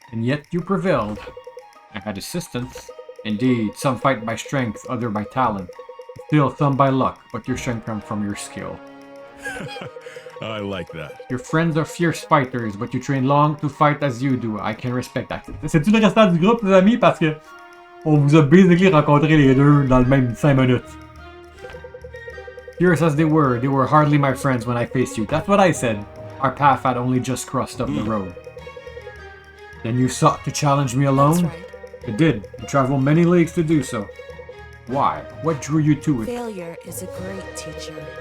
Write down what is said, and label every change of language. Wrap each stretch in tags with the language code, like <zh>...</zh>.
<en>And yet you prevailed. I had assistance. Indeed, some fight by strength, other by talent. Still, some by luck, but your strength comes from your skill. I like that. Your friends are fierce fighters, but you train long to fight as you do. I can respect that.</en> <fr>C'est-tu le restant du groupe, les amis? Parce que on vous a basically rencontré les deux dans le même 5 minutes.</fr> <en>Fierce as they were hardly my friends when I faced you. That's what I said. Our path had only just crossed up the road. Then you sought to challenge me alone? That's right. I did. You traveled many leagues to do so. Why? What drew you to it? Failure is a great teacher.</en>